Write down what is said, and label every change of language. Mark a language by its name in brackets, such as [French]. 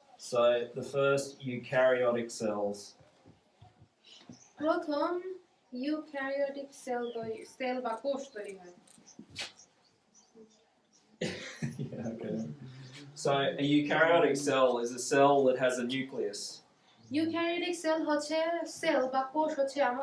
[English] so the first eukaryotic cells. [Bangla] প্রথম eukaryotic sell বা কোষ তৈরি হয় [English] Yeah, okay. So a eukaryotic cell is a cell that has a nucleus. [Bangla] Eukaryotic sell হচ্ছে sell বা কোষ হচ্ছে এমন